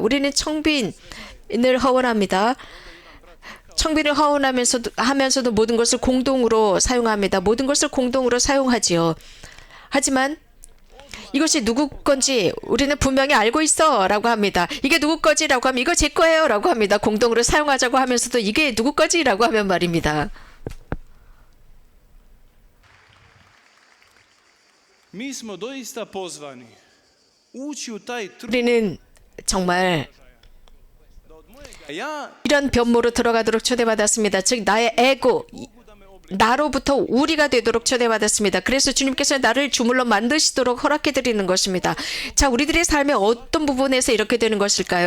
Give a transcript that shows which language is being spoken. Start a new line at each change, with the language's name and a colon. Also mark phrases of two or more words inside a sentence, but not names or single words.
Korean: 우리는 청빈을 허원합니다. 청빈을 허원하면서도 모든 것을 공동으로 사용합니다. 모든 것을 공동으로 사용하지요. 하지만 이것이 누구 건지 우리는 분명히 알고 있어 라고 합니다. 이게 누구 거지 라고 하면 이거 제 거예요 라고 합니다. 공동으로 사용하자고 하면서도 이게 누구 거지 라고 하면 말입니다.
Croatian: Mi smo doista pozvani ući u taj trud.
Korean: 우리는 정말
Croatian: Ja
Korean: 이런 변모로 들어가도록 초대받았습니다. 즉 나의 에고, 나로부터 우리가 되도록 초대받았습니다. 그래서 주님께서 나를 주물러 만드시도록 허락해드리는 것입니다. 자, 우리들의 삶의 어떤 부분에서 이렇게 되는 것일까요?